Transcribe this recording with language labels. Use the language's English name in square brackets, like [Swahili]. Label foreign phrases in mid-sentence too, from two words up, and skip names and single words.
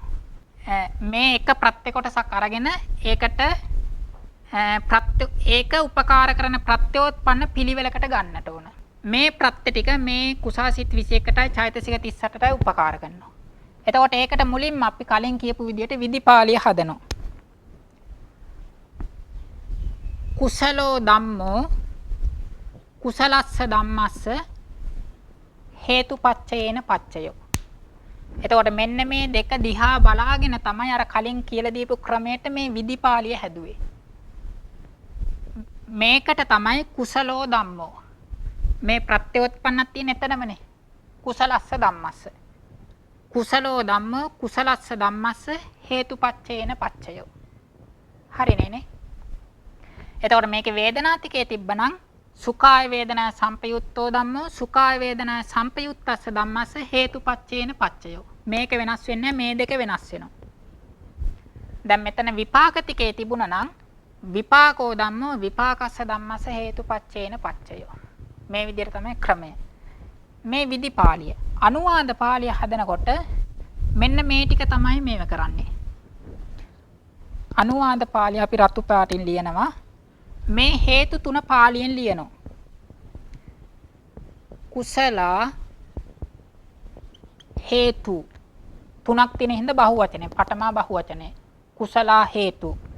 [Sinhala] මේ එක ප්‍රත්‍ය කොටසක් අරගෙන ඒකට ඒක උපකාර කරන ප්‍රත්‍යෝත්පන්න පිළිවෙලකට ගන්නට ඕන. මේ ප්‍රත්‍ය ටික මේ කුසාසිත 21ටයි චෛතසික 38ටයි උපකාර කරනවා. එතකොට ඒකට මුලින්ම අපි කලින් කියපු විදිහට විදිපාලිය හදනවා. [Pali] කුසලෝ ධම්මෝ කුසලස්ස ධම්මස්ස හේතුපච්චයේන පච්චයෝ. [Sinhala] එතකොට මෙන්න මේ දෙක දිහා බලාගෙන තමයි අර කලින් කියලා දීපු ක්‍රමයට මේ විදිපාලිය හැදුවේ. මේකට තමයි [Pali] කුසලෝ ධම්මෝ. [Sinhala] මේ ප්‍රත්‍යෝත්පන්නක් තියෙන එතනමනේ. [Pali] කුසලස්ස ධම්මස්ස. කුසලෝ ධම්මෝ කුසලස්ස ධම්මස්ස හේතුපච්චයේන පච්චයෝ. [Sinhala] හරිනේ නේ? එතකොට මේකේ වේදනාතිකයේ තිබ්බනම් [Pali] සුඛාය වේදනා සංපයුත්තෝ ධම්මෝ සුඛාය වේදනා සංපයුත්තස්ස ධම්මස්ස හේතුපච්චේන පච්චයෝ. [Sinhala] මේක වෙනස් වෙන්නේ මේ දෙක වෙනස් වෙනවා. දැන් මෙතන විපාකතිකයේ තිබුණා නම් [Pali] විපාකෝ ධම්මෝ විපාකස්ස ධම්මස්ස හේතුපච්චේන පච්චයෝ. [Sinhala] මේ විදිහට තමයි ක්‍රමය. මේ විදිපාලිය අනුවාද පාළිය හදනකොට මෙන්න මේ ටික තමයි මේව කරන්නේ. අනුවාද පාළිය අපි රතු පාටින් ලියනවා. මේ හේතු තුන පාලියෙන් ලියනවා. කුසල හේතු තුනක් තියෙන හින්දා බහුවචනේ පඨමා බහුවචනේ කුසල හේතු.